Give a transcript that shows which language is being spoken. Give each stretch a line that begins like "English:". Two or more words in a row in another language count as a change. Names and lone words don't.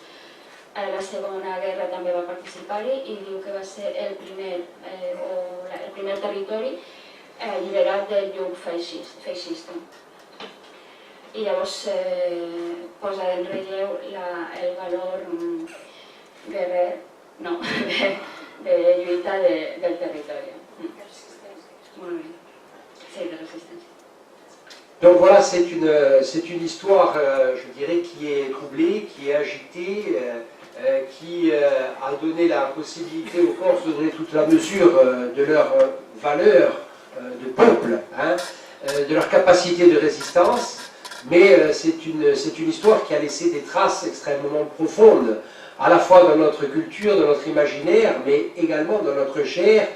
Catalan: A la Segona Guerra també va participar-hi i diu que va ser el primer territori alliberat del lloc feixista. I llavors posa en relleu el valor guerrer, no, de lluita del territori. Molt bé. Sí, de resistència.
French: Donc voilà, c'est une histoire, je dirais, qui est troublée, qui est agitée, qui a donné la possibilité aux Corses de donner toute la mesure de leur valeur de peuple, hein, de leur capacité de résistance, mais c'est une histoire qui a laissé des traces extrêmement profondes, à la fois dans notre culture, dans notre imaginaire, mais également dans notre chair.